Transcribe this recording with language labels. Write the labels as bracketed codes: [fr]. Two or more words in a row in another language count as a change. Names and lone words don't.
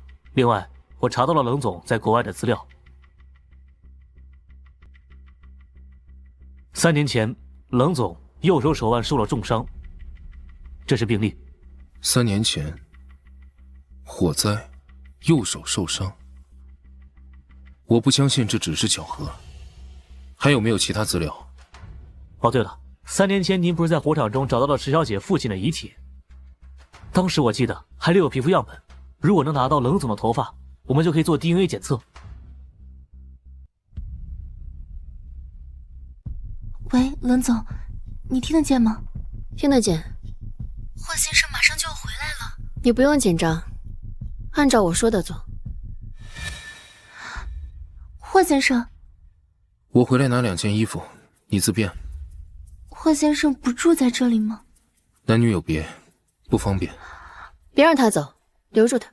[zh] 另外，我查到了冷總在國外的資料。3年前，冷總右手手腕受了重傷，這是病歷。 3年前，火災，右手受傷。我不相信這只是巧合。還有沒有其他資料？哦，對了，3年前您不是在火場中找到了遲小姐父親的遺體？當時我記得還留有皮膚樣本，如果能拿到冷總的頭髮，我們就可以做 DNA 檢測。喂，冷總，你聽得見嗎？聽得見。霍先生馬上就要回來了。你不用緊張，按照我說的做。霍先生，我回來拿2件衣服，你自便。霍先生不住在這裡嗎？男女有別，不方便。別讓他走，留住他。